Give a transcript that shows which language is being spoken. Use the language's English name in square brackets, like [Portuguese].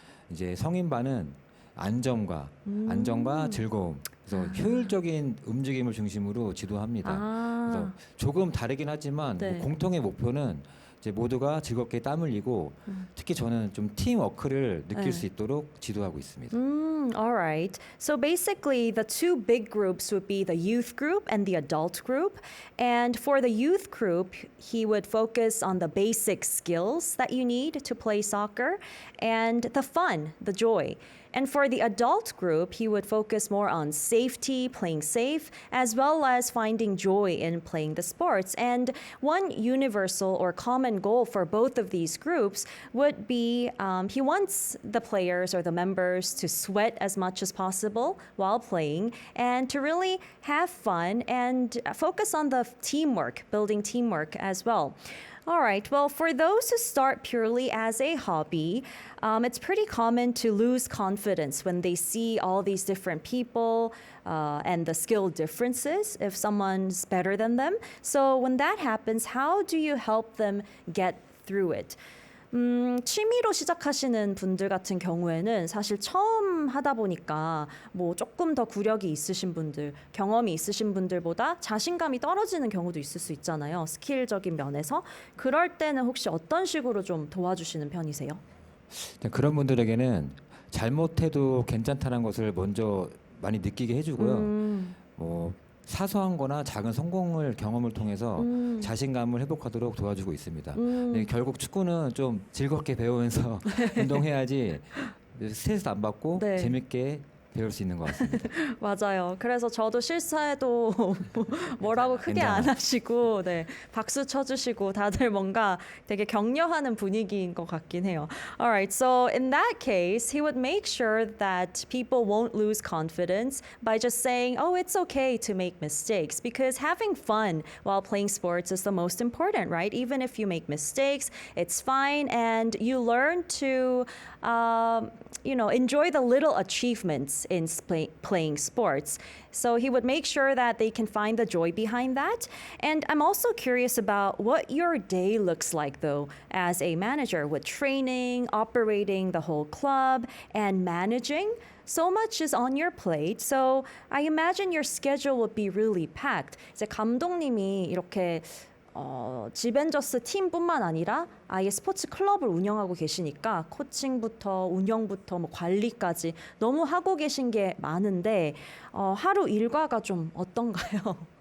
[Korean] 이제 성인반은 안정과 즐거움. 그래서 효율적인 움직임을 중심으로 지도합니다. 그래서 조금 다르긴 하지만 네. 뭐 공통의 목표는 이제 모두가 즐겁게 땀 흘리고 특히 저는 좀 팀워크를 느낄 네. 수 있도록 지도하고 있습니다. [English] All right. So basically, the two big groups would be the youth group and the adult group. And for the youth group, he would focus on the basic skills that you need to play soccer and the fun, the joy. And for the adult group, he would focus more on safety, playing safe, as well as finding joy in playing the sports. And one universal or common goal for both of these groups would be he wants the players or the members to sweat as much as possible while playing and to really have fun and focus on the teamwork, building teamwork as well. All right. Well, for those who start purely as a hobby, it's pretty common to lose confidence when they see all these different people and the skill differences if someone's better than them. So, when that happens, how do you help them get through it? [Korean] 취미로 시작하시는 분들 같은 경우에는 사실 처음 하다 보니까 뭐 조금 더 구력이 있으신 분들, 경험이 있으신 분들보다 자신감이 떨어지는 경우도 있을 수 있잖아요. 스킬적인 면에서. 그럴 때는 혹시 어떤 식으로 좀 도와주시는 편이세요? 그런 분들에게는 잘못해도 괜찮다는 것을 먼저 많이 느끼게 해주고요. 뭐 사소한 거나 작은 성공을 경험을 통해서 자신감을 회복하도록 도와주고 있습니다. 네, 결국 축구는 좀 즐겁게 배우면서 운동해야지 스트레스 안 받고 네. 재밌게 배울 수 있는 것 같습니다. 맞아요. 그래서 저도 실수해도 뭐라고 크게 안 괜찮아. 하시고 네, 박수 쳐주시고 다들 뭔가 되게 격려하는 분위기인 것 같긴 해요. [English] Alright, so in that case, he would make sure that people won't lose confidence by just saying, oh, it's okay to make mistakes because having fun while playing sports is the most important, right? Even if you make mistakes, it's fine and you learn to enjoy the little achievements in playing sports. So he would make sure that they can find the joy behind that. And I'm also curious about what your day looks like, though, as a manager with training, operating the whole club, and managing. So much is on your plate. So I imagine your schedule would be really packed. [Korean] 이제 감독님이 이렇게 지벤저스 팀뿐만 아니라 아예 스포츠 클럽을 운영하고 계시니까 코칭부터 운영부터 뭐 관리까지 너무 하고 계신 게 많은데 하루 일과가 좀 어떤가요?